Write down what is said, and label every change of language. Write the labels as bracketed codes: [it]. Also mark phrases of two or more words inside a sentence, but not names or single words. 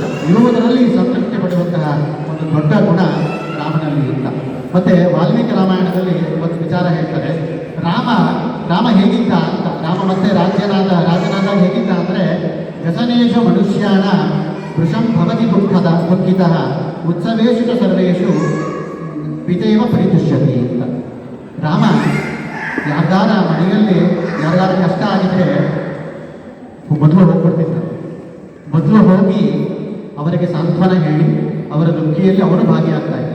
[kn] ಇರುವುದರಲ್ಲಿ ಸಂತೃಪ್ತಿ ಪಡೆಯುವಂತಹ ಒಂದು ದೊಡ್ಡ ಗುಣ ರಾಮನಲ್ಲಿ ಇಲ್ಲ. ಮತ್ತು ವಾಲ್ಮೀಕಿ ರಾಮಾಯಣದಲ್ಲಿ ಒಂದು ವಿಚಾರ ಹೇಳ್ತಾರೆ, ರಾಮ ಹೇಗಿದ್ದ ಅಂತ. ರಾಮ ಮತ್ತೆ ರಾಜನಾದ ಹೇಗಿದ್ದ [sa] ವೃಷಂ ಭವತಿ ದುಃಖಿತಃ ಉತ್ಸವೇಶು ಚ ಸರ್ವೇಷು ಪಿತೇವ ಪರಿತುಷ್ಯತಿ ಅಂತ. [kn] ರಾಮ ಯಾರ್ದಾರ ಮನೆಯಲ್ಲಿ ಯಾರ್ದಾರ ಕಷ್ಟ ಆಗಿದ್ರೆ ಮೊದಲು ಹೋಗ್ಬಿಡ್ತಿದ್ದ. ಮೊದಲು ಹೋಗಿ ಅವರಿಗೆ ಸಾಂತ್ವನ ಹೇಳಿ ಅವರ ದುಃಖಿಯಲ್ಲಿ ಅವರು ಭಾಗಿಯಾಗ್ತಾ ಇದ್ದಾರೆ.